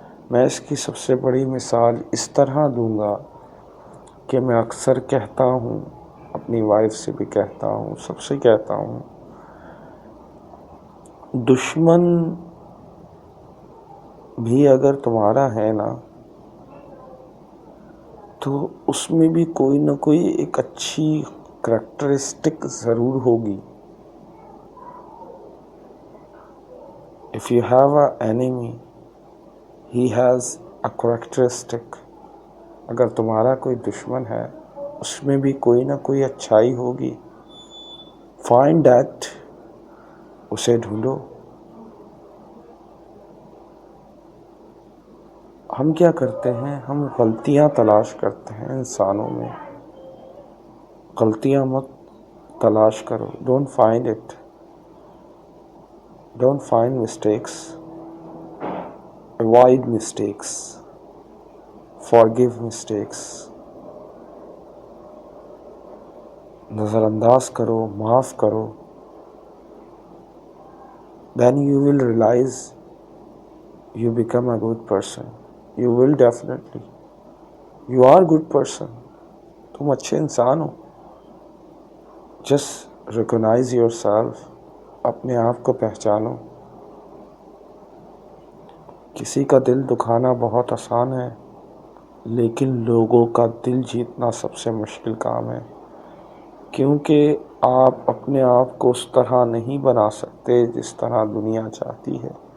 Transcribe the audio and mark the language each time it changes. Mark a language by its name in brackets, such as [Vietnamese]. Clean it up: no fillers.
[Urdu] میں اس کی سب سے بڑی مثال اس طرح دوں گا کہ میں اکثر کہتا ہوں، اپنی وائف سے بھی کہتا ہوں، سب سے کہتا ہوں، دشمن بھی اگر تمہارا ہے نا تو اس میں بھی کوئی نہ کوئی ایک اچھی کریکٹرسٹک ضرور ہوگی. [English] If you have an enemy, he has a characteristic. [Urdu] اگر تمہارا کوئی دشمن ہے، اس میں بھی کوئی نہ کوئی اچھائی ہوگی. [English] Find that، [Urdu] اسے ڈھونڈو. ہم کیا کرتے ہیں؟ ہم غلطیاں تلاش کرتے ہیں انسانوں میں. غلطیاں مت تلاش کرو. [English] Don't find it. Don't find mistakes. Avoid mistakes. Forgive mistakes. [Urdu] نظر انداز کرو، معاف کرو. [English] Then you will realize you become a good person. You will definitely. You are a good person. [Urdu] تم اچھے انسان ہو. [English] Just recognize yourself. [Urdu] اپنے آپ کو پہچانو. کسی کا دل دکھانا بہت آسان ہے، لیکن لوگوں کا دل جیتنا سب سے مشکل کام ہے، کیونکہ آپ اپنے آپ کو اس طرح نہیں بنا سکتے جس طرح دنیا چاہتی ہے.